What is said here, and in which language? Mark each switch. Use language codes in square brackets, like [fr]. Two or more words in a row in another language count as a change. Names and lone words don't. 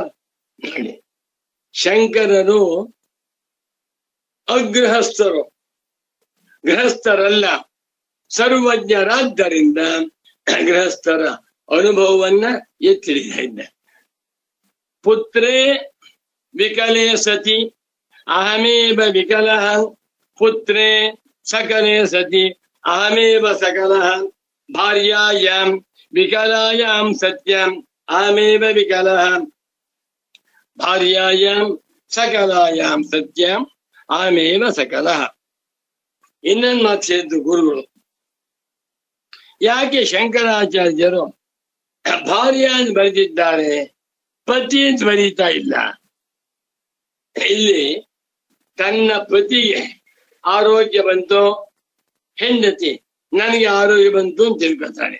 [kn] ನೋಡಿ, ಶಂಕರರು ಅಗೃಹಸ್ಥರು, ಗೃಹಸ್ಥರಲ್ಲ, ಸರ್ವಜ್ಞರಾದ್ದರಿಂದ ಗೃಹಸ್ಥರ ಅನುಭವವನ್ನ ಎತ್ತಿಡಿತಾ ಇದ್ದ. [sa] ಪುತ್ರೇ ವಿಕಲೇ ಸತಿ ಅಹಮೇವ ವಿಕಲಃ, ಪುತ್ರೇ ಸಕಲೇ ಸತಿ ಅಹಮೇವ ಸಕಲಃ, ಭಾರ್ಯಾಯಾಂ ವಿಕಲಾಯಾಂ ಸತ್ಯಂ ಅಹಮೇವ ವಿಕಲಃ, ಭಾರ್ಯಾಯಾಂ ಸಕಲಾಯಾಂ ಸತ್ಯಂ ಅಹಮೇವ ಸಕಲಃ. [kn] ಇನ್ನೊಂದು ಮಾತು ಹೇಳಿದ್ದು ಗುರುಗಳು. ಯಾಕೆ ಶಂಕರಾಚಾರ್ಯರು ಭಾರ್ಯ ಅಂತ ಬರೆದಿದ್ದಾರೆ, ಪತಿ ಅಂತ ಬರೀತಾ ಇಲ್ಲ? ಇಲ್ಲಿ ತನ್ನ ಪತಿಗೆ ಆರೋಗ್ಯ ಬಂತು, ಹೆಂಡತಿ ನನಗೆ ಆರೋಗ್ಯ ಬಂತು ಅಂತ ತಿಳ್ಕೊತಾಳೆ.